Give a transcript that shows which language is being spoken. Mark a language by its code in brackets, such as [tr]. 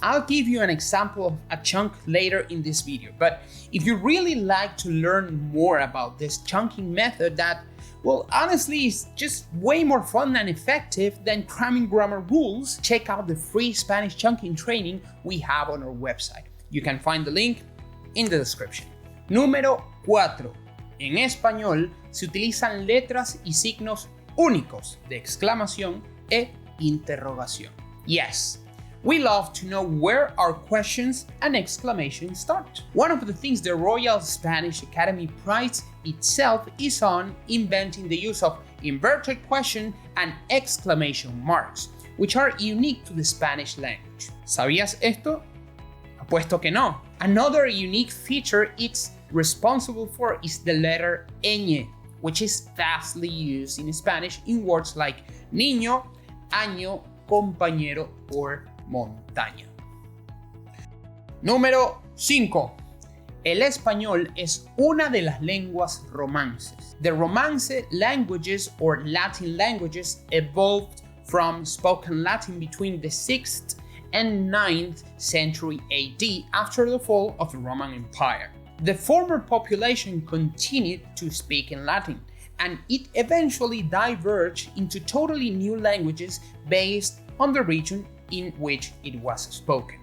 [en] I'll give you an example of a chunk later in this video, but if you really like to learn more about this chunking method that, well, honestly is just way more fun and effective than cramming grammar rules, check out the free Spanish chunking training we have on our website. You can find the link in the description. [es] Número 4. En español se utilizan letras y signos únicos de exclamación e interrogación. [en] Yes, we love to know where our questions and exclamations start. One of the things the Royal Spanish Academy prides itself is on inventing the use of inverted question and exclamation marks, which are unique to the Spanish language. [es] ¿Sabías esto? Apuesto que no. [en] Another unique feature it's responsible for is the letter ñ, which is vastly used in Spanish in words like niño, año, compañero, or montaña. [es] Número 5. El español es una de las lenguas romances. [en] The Romance languages, or Latin languages, evolved from spoken Latin between the 6th and 9th century AD after the fall of the Roman Empire. The former population continued to speak in Latin, and it eventually diverged into totally new languages based on the region in which it was spoken.